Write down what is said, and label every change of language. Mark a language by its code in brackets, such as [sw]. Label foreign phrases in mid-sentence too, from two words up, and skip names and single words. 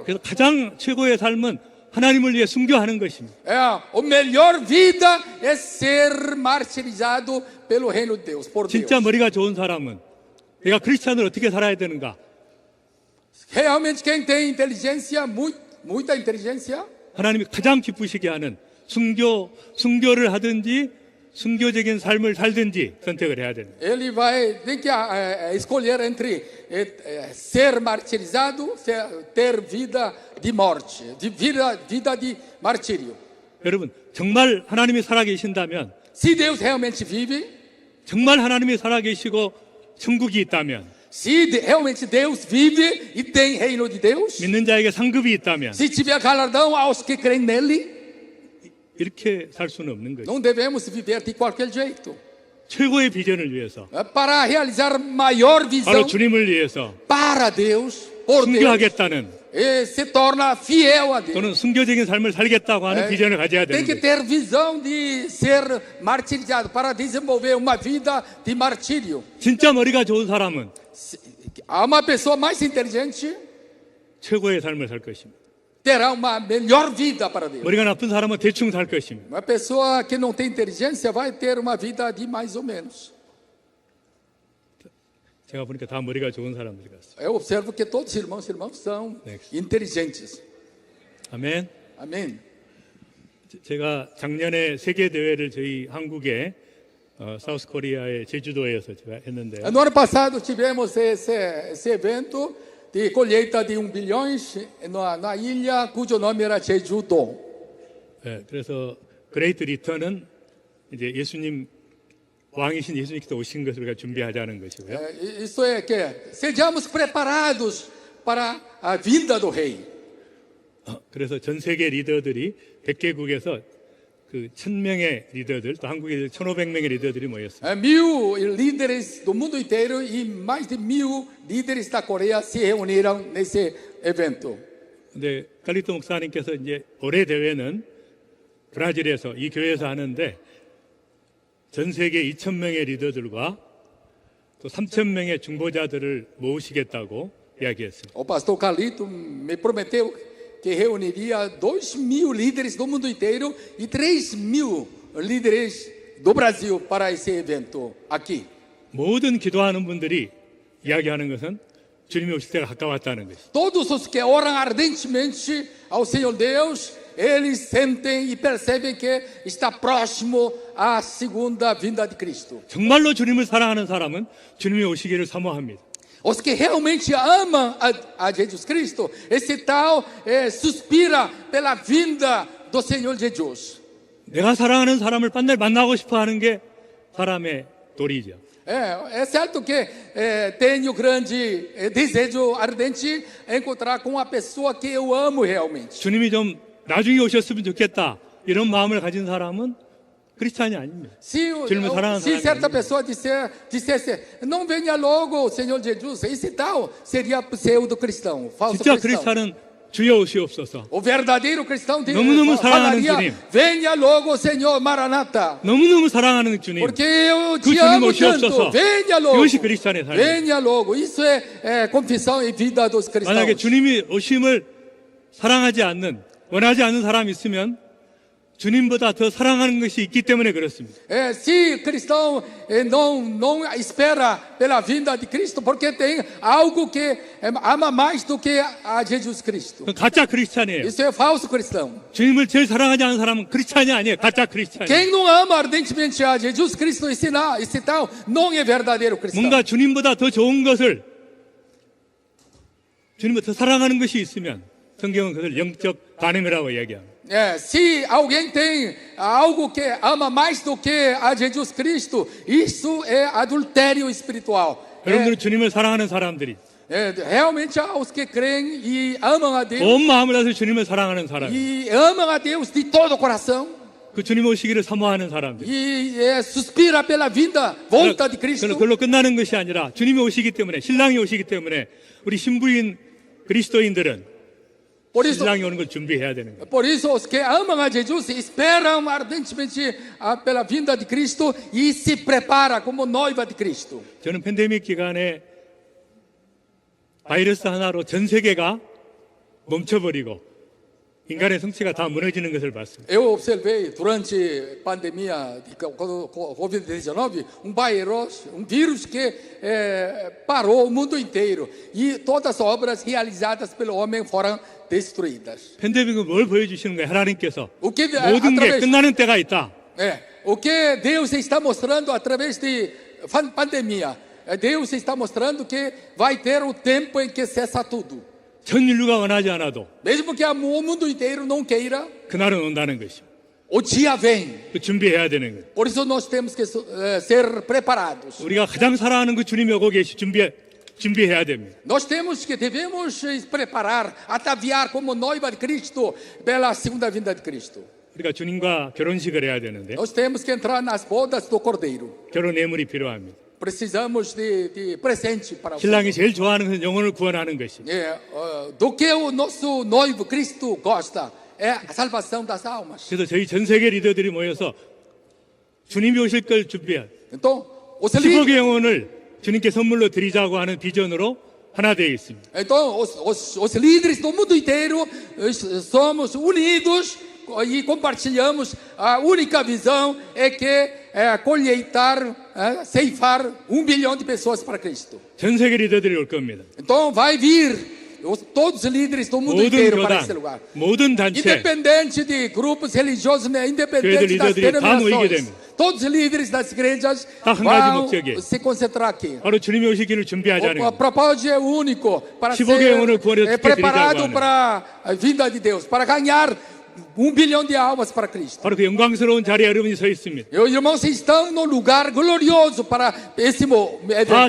[ko] 그래서 가장 최고의 삶은 하나님을 위해 순교하는 것입니다. [pt] A melhor vida é ser martirizado pelo reino de Deus, por Deus. [ko] 진짜 머리가 좋은 사람은 내가 크리스찬을 어떻게 살아야 되는가? [pt] Realmente quem tem inteligência, muita inteligência, [ko] 하나님이 가장 기쁘시게 하는 순교를 하든지 순교적인 삶을 살든지 선택을 해야 됩니다. [pt] ele tem que escolher entre ser martirizado, ter vida de morte, vida de martírio. [ko] 여러분, 정말 하나님이 살아계신다면, [pt] Se Deus realmente vive, [ko] 정말 하나님이 살아계시고 천국이 있다면, [pt] se realmente Deus vive e tem reino de Deus, [ko] 믿는 자에게 상급이 있다면 [pt] se tiver galardão aos que creem nele, [ko] 이렇게 살 수는 없는 거죠. [pt] não devemos viver de qualquer jeito. [ko] 최고의 비전을 위해서, [pt] Para realizar maior visão [ko] 바로 주님을 위해서 [pt] para Deus, por Deus, [ko] 순교하겠다는 [pt] se torna fiel a Deus. [ko] 또는 순교적인 삶을 살겠다고 하는 비전을 가져야 [pt] Tem [ko] 되는 [pt] que [ko] 거죠. [pt] ter visão de ser martirizado para desenvolver uma vida de martírio. [ko] 진짜 머리가 좋은 사람은 [pt] Há uma pessoa mais inteligente [ko] 최고의 삶을 살 것입니다. [pt] terá uma melhor vida para Deus. [ko] 머리가 나쁜 사람은 대충 살 것입니다. [pt] Uma pessoa que não tem inteligência vai ter uma vida de mais ou menos. [ko] 제가 보니까 다 머리가 좋은 사람들 같습니다. [pt] Eu observo que todos os irmãos e irmãs são inteligentes. [ko] 아멘. [pt] Amém. [ko] 제가 작년에 세계 대회를 저희 한국의 사우스 코리아의 제주도에서 제가 했는데요. [pt] No ano passado tivemos esse evento de colheita de 1 bilhões na ilha cujo nome era Jeju-do. [ko] 네, 그래서 그레이트 리턴은 이제 예수님 왕이신 예수님께서 오신 것을 우리가 준비하자는 것이고요. [pt] Isso é que sejamos preparados para a vinda do rei. [ko] 그래서 전 세계 리더들이 100개국에서 그 1000명의 리더들, 또 한국에 1500명의 리더들이 모였습니다. [pt] 1000 líderes do mundo inteiro e mais de 1000 líderes da Coreia se reuniram nesse evento. [ko] 근데 칼리토 목사님께서 이제 올해 대회는 브라질에서 이 교회에서 하는데 전 세계 2000명의 리더들과 또 3000명의 중보자들을 모으시겠다고 이야기했습니다. [pt] O pastor Carlito me prometeu que reuniria 2000 líderes do mundo inteiro e 3000 líderes do Brasil para esse evento aqui. [ko] 모든 기도하는 분들이 이야기하는 것은 주님이 오실 때가 가까웠다는 것이죠. [pt] Todos os que oram ardentemente ao Senhor Deus, eles sentem e percebem que está próximo a segunda vinda de Cristo. [ko] 정말로 주님을 사랑하는 사람은 주님이 오시기를 사모합니다. [pt] Os que realmente amam a Jesus Cristo, esse tal suspira pela vinda do Senhor Jesus. [ko] 내가 사랑하는 사람을 빨리 만나고 싶어 하는 게 사람의 도리죠. [pt] É certo que tenho grande desejo ardente encontrar com a pessoa que eu amo realmente. [ko] 주님이 좀 나중에 오셨으면 좋겠다 이런 마음을 가진 사람은 크리스찬이 아닙니다. [pt] Se certa pessoa dissesse, não venha logo o Senhor Jesus, esse tal seria pseudo-cristão, falso [ko] 진짜 [pt] cristão. [ko] 크리스찬은 주여 오시옵소서. [pt] O verdadeiro cristão [ko] 너무너무 사랑하는 [pt] falaria, [ko] 주님. [pt] venha logo o Senhor Maranata. [ko] 너무너무 사랑하는 주님. [pt] Porque eu [ko] 그 [pt] te [ko] 주님 [pt] amo tanto, [ko] 오시옵소서. [pt] venha logo. [ko] 이것이 크리스찬의 삶입니다. [pt] Venha logo. Isso é confissão e vida dos [ko] 만약에 [pt] cristãos. [ko] 주님이 오심을 사랑하지 않는, 원하지 않는 사람이 있으면 주님보다 더 사랑하는 것이 있기 때문에 그렇습니다. [pt] Se cristão não espera pela vinda de Cristo, porque tem algo que ama mais do que a Jesus Cristo. [ko] 그건 가짜 크리스찬이에요. Isso é falso cristão. 주님을 제일 사랑하지 않는 사람은 크리스찬이 아니에요. 가짜 크리스찬이에요. [pt] Quem não ama ardentemente a Jesus Cristo, esse tal, não é verdadeiro cristão. [ko] 뭔가 주님보다 더 좋은 것을, 주님보다 더 사랑하는 것이 있으면 성경은 그것을 영적 간음이라고 이야기합니다. [pt] Se alguém tem algo que ama mais do que a Jesus Cristo, isso é adultério espiritual. [ko] 여러분들은 주님을 사랑하는 사람들이 [pt] Realmente os que creem e amam a Deus, [ko] 온 마음을 다해서 주님을 사랑하는 사람, [pt] e amam a Deus de todo o coração, [ko] 그 주님 오시기를 사모하는 사람들. [pt] e suspira pela vinda, volta de Cristo. [ko] 그걸로 끝나는 것이 아니라 주님이 오시기 때문에, 신랑이 오시기 때문에 우리 신부인 그리스도인들은 신랑이 오는 걸 준비해야 되는 거예요. [pt] Por isso, os que amam a Jesus esperam ardentemente pela vinda de Cristo e se prepara como noiva de Cristo. [ko] 저는 팬데믹 기간에 바이러스 하나로 전 세계가 멈춰버리고 인간의 성취가 다 무너지는 것을 봤습니다. [pt] Eu observei durante a pandemia de Covid-19 um vírus que parou o mundo inteiro e todas as obras realizadas pelo homem foram destruídas. [ko] 팬데믹은 뭘 보여주시는 거예요? 하나님께서 [pt] O que [ko] 모든 게 끝나는 때가 있다. [pt] o que Deus está mostrando através de pandemia? Deus está mostrando que vai ter o tempo em que cessa tudo. [ko] 전 인류가 원하지 않아도 [pt] Mesmo que o mundo inteiro não queira, [ko] 그날은 온다는 것이죠. [pt] o dia vem. [ko] 그 준비해야 되는 거예요. [pt] Por isso nós temos que ser preparados. [ko] 우리가 가장 사랑하는 그 주님이 오고 계시 준비해야 됩니다. [pt] Nós devemos preparar, ataviar como noiva de Cristo pela segunda vinda de Cristo. [ko] 우리가 주님과 결혼식을 해야 되는데 [pt] Nós temos que entrar nas bodas do Cordeiro. [ko] 결혼 예물이 필요합니다. [pt] Precisamos de presente para o [ko] 신랑이 제일 좋아하는 것은 영혼을 구원하는 것이. [pt] do que o nosso noivo Cristo gosta é a salvação das almas. [ko] 그래서 저희 전 세계 리더들이 모여서 주님이 오실 걸 준비한 [pt] Então, os [ko] 10억의 영혼을 주님께 선물로 드리자고 하는 비전으로 하나 되어 있습니다. [pt] Então, os líderes do mundo inteiro somos unidos e compartilhamos a única visão é que ceifar 1 bilhão de pessoas para Cristo. [ko] 전 세계 리더들이 올 겁니다. [pt] Então vai vir todos os líderes do mundo [ko] 모든 [pt] inteiro para [ko] 교단, [pt] esse lugar. [ko] 모든 단체, [pt] Independente de grupos religiosos, independente das [ko] líderes 다 모이게 [pt] denominações. [ko] 됩니다. [pt] Todos os líderes das igrejas [ko] 딱 한 가지 [pt] vão [ko] 목적이에요. [pt] se concentrar aqui. [ko] 바로 주님이 오시기를 준비하자는 [pt] O [ko] 거예요. [pt] propósito é único para [ko] 15억의 영혼을 구원해 [pt] ser [ko] 드리자고 [pt] preparado [ko] 하는. [pt] para a vinda de Deus, para ganhar bilhão de almas para Cristo. [ko] 바로 그 영광스러운 자리에 여러분이 서 있습니다. [pt] Irmãos, vocês estão no lugar glorioso para esse [ko] 다 [pt] evento.